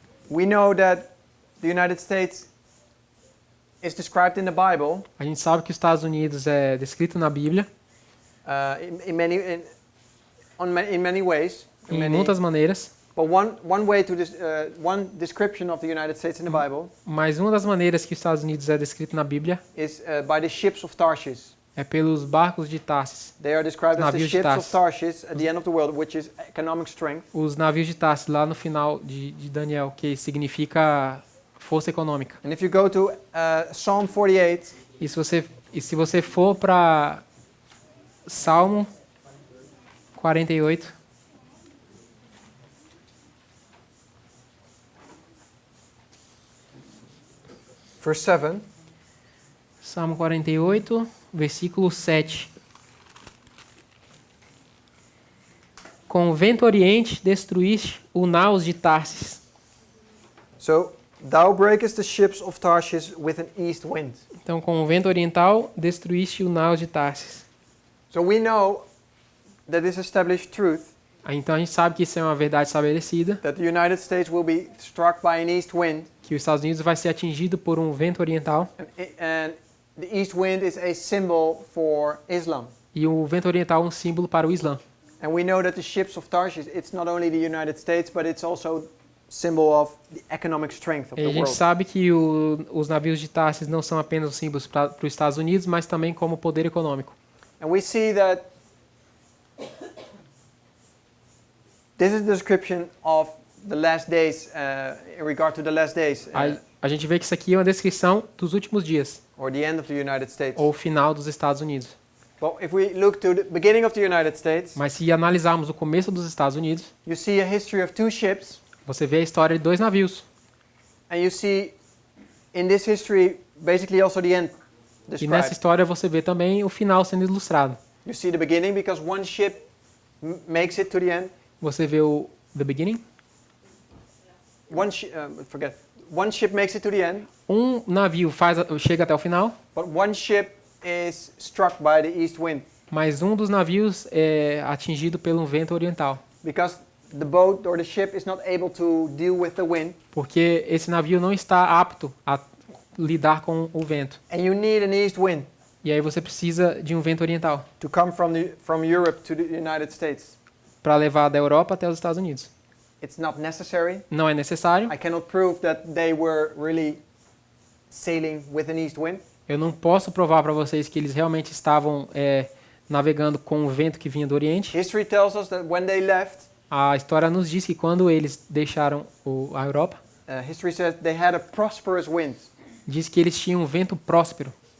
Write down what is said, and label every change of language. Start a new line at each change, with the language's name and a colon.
English: we know that the United States is described in the Bible
Portuguese: a gente sabe que os Estados Unidos é descrito na Bíblia
English: in many ways.
Portuguese: em muitas maneiras,
English: But one way to one description of the United States in the Bible
Portuguese: mas uma das maneiras que os Estados Unidos é descrito na Bíblia
English: is by the ships of Tarshish.
Portuguese: é pelos barcos de Tarsis.
English: They are described as the
Portuguese: Navios de
English: ships of
Portuguese: Tarsis.
English: Tarshish at the end of the world, which is economic strength.
Portuguese: Os navios de Tarsis lá no final de Daniel, que significa força econômica.
English: And if you go to Psalm 48,
Portuguese: E se você for para Salmo 48,
English: verse 7,
Portuguese: Salmo 48, versículo 7. Com o vento oriente destruíste o naus de Tarsis.
English: so Thou breakest the ships of Tarshish with an east wind.
Portuguese: Então, com o vento oriental, destruíste o naus de Tarsis.
English: So we know that this established truth,
Portuguese: Então, a gente sabe que isso é uma verdade estabelecida,
English: that the United States will be struck by an east wind,
Portuguese: que os Estados Unidos vai ser atingido por um vento oriental,
English: and the east wind is a symbol for Islam.
Portuguese: e o vento oriental é um símbolo para o Islã.
English: And we know that the ships of Tarshish, it's not only the United States, but it's also symbol of the economic strength of
Portuguese: E a
English: the
Portuguese: gente
English: world.
Portuguese: sabe que os navios de Tarsis não são apenas os símbolos para os Estados Unidos, mas também como poder econômico.
English: And we see that this is the description of the last days, in regard to the last days,
Portuguese: A gente vê que isso aqui é uma descrição dos últimos dias,
English: or the end of the United States.
Portuguese: ou o final dos Estados Unidos.
English: Well, if we look to the beginning of the United States,
Portuguese: Mas se analisarmos o começo dos Estados Unidos,
English: you see a history of two ships,
Portuguese: você vê a história de dois navios.
English: and you see in this history basically also the end
Portuguese: E nessa
English: described.
Portuguese: história você vê também o final sendo ilustrado.
English: You see the beginning because one ship makes it to the end.
Portuguese: Você vê o
English: the beginning. One ship makes it to the end,
Portuguese: Um navio chega até o final,
English: but one ship is struck by the east wind
Portuguese: mas um dos navios é atingido pelo vento oriental.
English: because the boat or the ship is not able to deal with the wind,
Portuguese: Porque esse navio não está apto a lidar com o vento.
English: and you need an east wind
Portuguese: E aí você precisa de um vento oriental
English: to come from Europe to the United States.
Portuguese: para levar da Europa até os Estados Unidos.
English: It's not necessary.
Portuguese: Não é necessário.
English: I cannot prove that they were really sailing with an east wind,
Portuguese: Eu não posso provar para vocês que eles realmente estavam navegando com o vento que vinha do Oriente.
English: History tells us that when they left,
Portuguese: A história nos diz que quando eles deixaram a Europa,
English: history says they had a prosperous wind.
Portuguese: diz que eles tinham um vento próspero.